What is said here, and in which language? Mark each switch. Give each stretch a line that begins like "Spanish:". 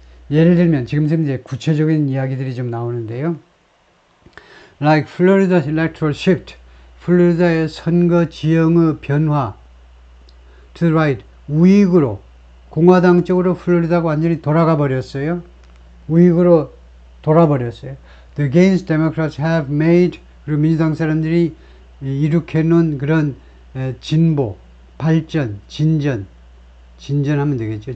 Korean: 예를 들면 지금 이제 구체적인 이야기들이 좀 나오는데요.
English: Like Florida's electoral shift.
Korean: 플로리다의 선거 지형의 변화.
English: To the right.
Korean: 우익으로. 공화당 쪽으로 플로리다가 완전히 돌아가 버렸어요. 우익으로 돌아버렸어요.
English: The gains Democrats have made.
Korean: 그리고 민주당 사람들이 일으켜놓은 그런 진보, 발전, 진전하면 되겠죠.